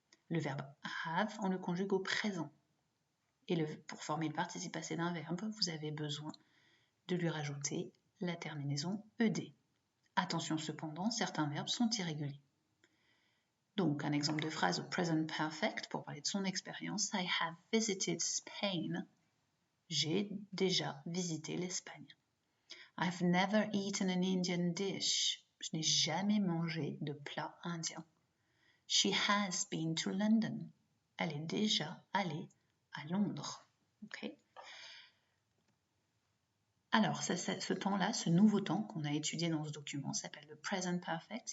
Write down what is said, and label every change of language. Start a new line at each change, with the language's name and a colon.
French: Le verbe have, on le conjugue au présent. Et pour former le participe passé d'un verbe, vous avez besoin de lui rajouter la terminaison ed. Attention cependant, certains verbes sont irréguliers. Donc, un exemple de phrase au present perfect pour parler de son expérience.
English: I have visited Spain.
French: J'ai déjà visité l'Espagne.
English: I've never eaten an Indian dish.
French: Je n'ai jamais mangé de plat indien.
English: She has been to London.
French: Elle est déjà allée à Londres. Okay. Alors, ce temps-là, ce nouveau temps qu'on a étudié dans ce document s'appelle le present perfect.